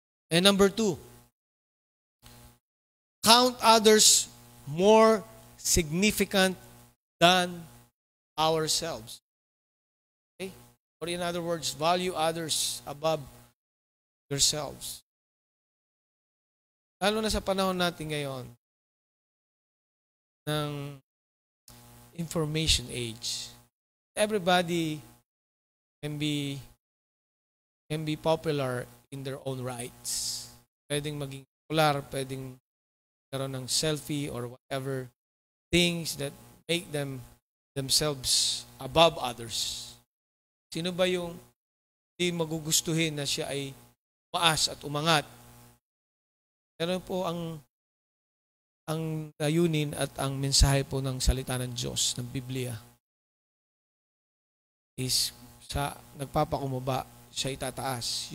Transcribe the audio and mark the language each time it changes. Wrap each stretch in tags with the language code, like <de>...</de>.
<en>And number 2, count others more significant than ourselves. Okay? Or in other words, value others above yourselves.</en> <tl>Lalo na sa panahon natin ngayon ng information age.</tl> <en>Everybody can be popular in their own rights.</en> <tl>Pwedeng maging popular, pwedeng karoon ng selfie</tl> <en>or whatever things that make themselves above others.</en> <tl>Sino ba yung hindi magugustuhin na siya ay maas at umangat? Pero po ang layunin at ang mensahe po ng salita ng Diyos, ng Biblia, is sa nagpapakumbaba, siya itataas.</tl>